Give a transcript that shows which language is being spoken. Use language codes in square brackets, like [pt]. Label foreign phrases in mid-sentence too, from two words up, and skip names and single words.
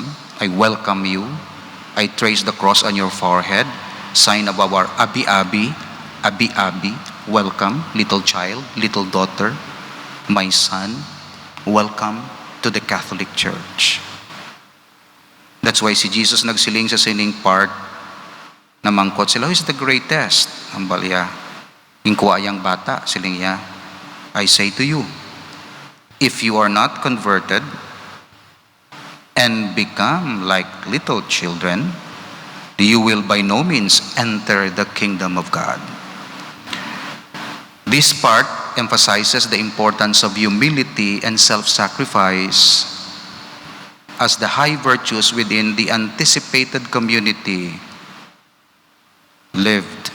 [en] I welcome you. I trace the cross on your forehead, sign of our [hil] abi-abi, abi-abi, [en] welcome, little child, little daughter, my son, welcome to the Catholic Church. That's why [hil] si Jesus nagsiling sa sining part na mangkot sila, [en] who is the greatest? [hil] Ang balya, ingkuha yang bata, siling niya, [en] I say to you, if you are not converted and become like little children, you will by no means enter the kingdom of God. This part emphasizes the importance of humility and self-sacrifice as the high virtues within the anticipated community lived.